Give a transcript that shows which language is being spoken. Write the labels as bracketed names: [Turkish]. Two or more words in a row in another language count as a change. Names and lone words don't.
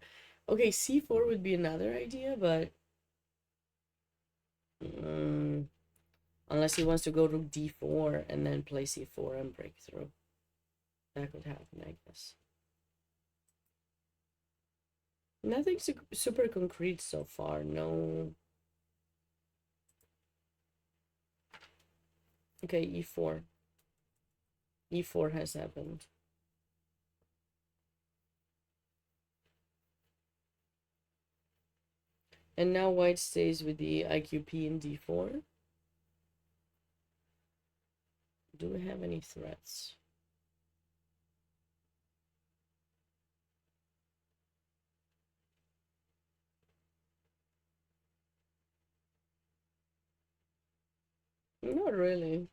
[English] Okay, c4 would be another idea, but unless he wants to go to d4 and then play c4 and break through. That could happen, I guess. Nothing super concrete so far, no. Okay, e4. e4 has happened. And now white stays with the IQP in d4. Do we have any threats? Not really.